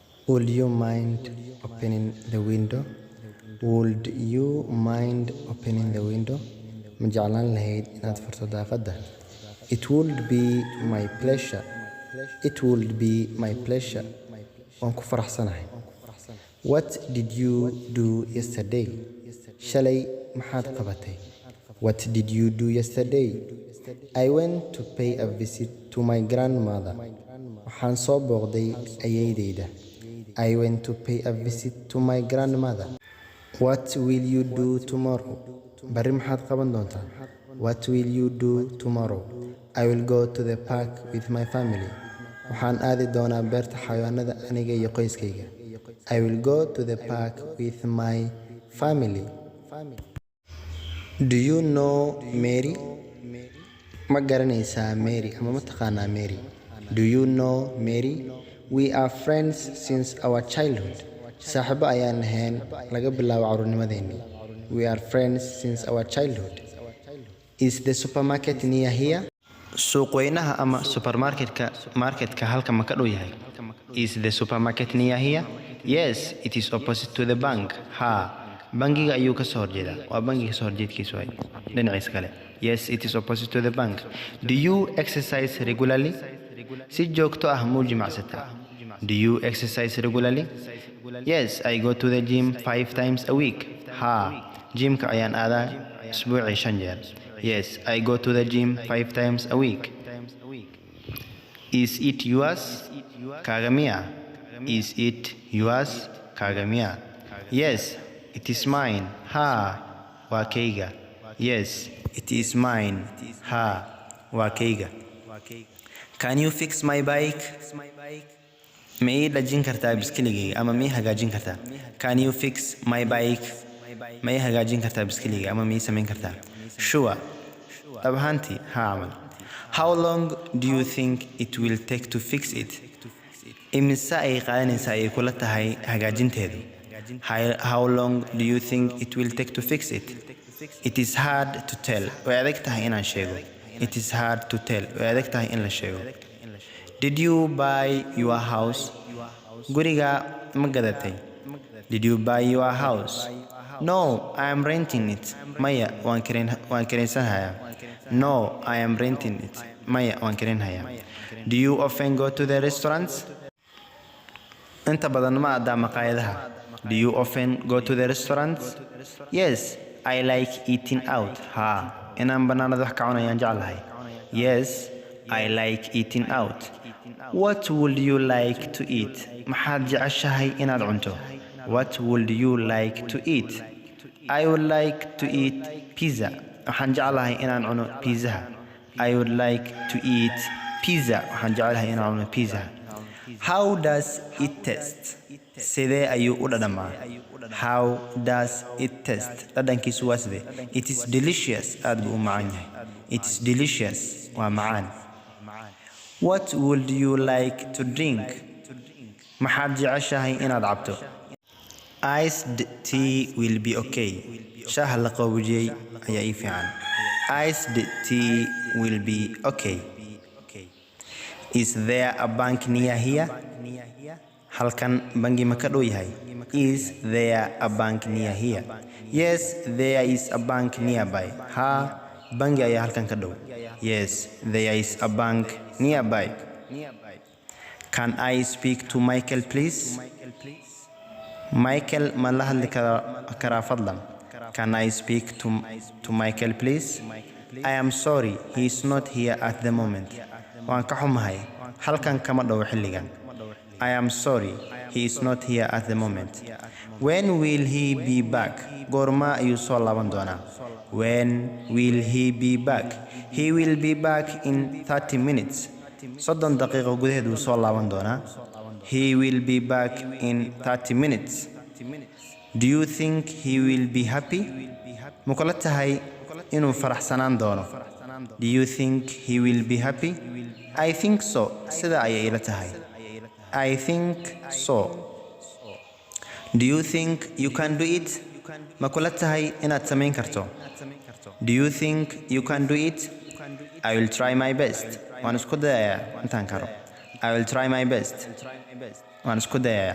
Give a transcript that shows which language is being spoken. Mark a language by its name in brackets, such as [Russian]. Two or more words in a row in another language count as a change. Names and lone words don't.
[English] Would you mind opening the window? Would you mind opening the window? [Somali] Ma jeclaan lahayd inaad furto daaqadda? [English] It would be my pleasure. It would be my pleasure. [Somali] Waan ku faraxsanahay. [English] What did you do yesterday? [Somali] Shalay maxaad qabatay? [English] What did you do yesterday? I went to pay a visit to my grandmother. [Somali] Waxaan soo booqday ayeeydayda. [English] I went to pay a visit to my grandmother. What will you do tomorrow? [Somali] Barri maxaad qaban doontaa? [English] What will you do tomorrow? I will go to the park with my family. [Somali] Waxaan aadi doonaa beerta xayawaanada aniga iyo qoyskayga. [English] I will go to the park with my family. Do you know Mary? [Somali] Ma garanaysaa Mary ama ma taqaanaa Mary? [English] Do you know Mary? We are friends since our childhood. [Somali] Saaxiibo ayaan ahayn laga bilaabo carruurnimadeennii. [English] We are friends since our childhood. Is the supermarket near here? [Somali] Suuq weynaha ama marketka halka ma ka dhow yahay? [English] Is the supermarket near here? Yes, it is opposite to the bank. [Somali] Ha, bangiga ayuu ka soo horjeedaa. Waa bangiga soo horjeedkiisa waay. Dhinaciisa kale. [English] Yes, it is opposite to the bank. Do you exercise regularly? [Somali] Si joogto ah muu jimacsataa? [English] Do you exercise regularly? Yes, I go to the gym 5 times a week. [Somali] Ha, gymka ayaan aadaa isbuucii 5 jeer. [English] Yes, I go to the gym 5 times a week. Is it yours? Kagamiya. Is it yours? Kagamiya. Yes, it is mine. [Somali] Ha, waa kayga. [English] Yes, it is mine. [Somali] Ha, waa kayga. [English] Can you fix my bike? [Somali] Ma ii dhajin kartaa biskiligayga ama ma ii hagaajin kartaa? [English] Can you fix my bike? [Somali] Ma ii hagaajin kartaa biskiligayga ama ma ii samayn kartaa? [English] Sure. [Somali] Dhab ahaantii, haa camal. [English] How long do you think it will take to fix it? [Somali] Imise ay qaadanaysaa ay kula tahay hagaajinteedu? [English] How long do you think it will take to fix it? It is hard to tell. [Somali] Way adag tahay inaan sheego. [English] It is hard to tell. [Somali] Way adag tahay in la sheego. [English] Did you buy your house? [Somali] Guriga ma gadatay? [English] Did you buy your house? No, I am renting it. [Somali] Maya, waan kiraysanhayaa. [English] No, I am renting it. [Somali] Maya, waan kiraynhayaa. [English] Do you often go to the restaurants? [Somali] Inta badan ma aadaa maqaayadaha. [English] Do you often go to the restaurants? Yes, I like eating out. [Somali] Ha, inaan bannaanada wax ka cunayaan jeclahay. [English] Yes, I like eating out. What would you like to eat? [Somali] Maxaad jeceshahay inaad cunto? [English] What would you like to eat? I would like to eat pizza. [Somali] Waxaan jeclahay inaan cuno pizza. [English] I would like to eat pizza. [Somali] Waxaan jeclahay inaan cuno pizza. [English] How does it taste? [Somali] Sidee ayuu u dhadhamaa? [English] How does it taste? [Somali] Dhadhankiisu waa sidee? [English] It is delicious. [Somali] Aad buu u macaan yahay. [English] It is delicious. [Somali] Waa macaan. [English] What would you like to drink? [Somali] Maxaad jeceshahay inaad cabto? [English] Iced tea will be okay. [Somali] Shaah la qaboojiyey ayaa ii fiican. [English] Iced tea will be okay. Is there a bank near here? [Somali] Halkan bangi ma ka dhow yahay? [English] Is there a bank near here? Yes, there is a bank nearby. [Somali] Ha, bangi ayaa halkan ka dhow. [English] Yes, there is a bank nearby. Can I speak to Michael, please? [Somali] Michael ma la hadli karaa fadlan? [English] Can I speak to Michael, please? I am sorry, he is not here at the moment. [Somali] Waan ka xumahay, halkan kama dhow xilligan. [English] I am sorry, he is not here at the moment. When will he be back? [Somali] Goorma ayuu soo laaban doonaa? [English] When will he be back? He will be back in 30 minutes. [Somali] 30 daqiiqo gudaheed wuu soo laaban doonaa. [English] He will be back in 30 minutes. Do you think he will be happy? [Somali] Ma kula tahay inuu faraxsanaan doono? [English] Do you think he will be happy? I think so. [Somali] Sida ayay ila tahay. [English] I think so. Do you think you can do it? [Somali] Ma kula tahay inaad samayn karto? [English] Do you think you can do it? I will try my best. [Somali] Waan isku dayayaa intaan karo. [English] I will try my best. [Somali] Waan isku dayayaa.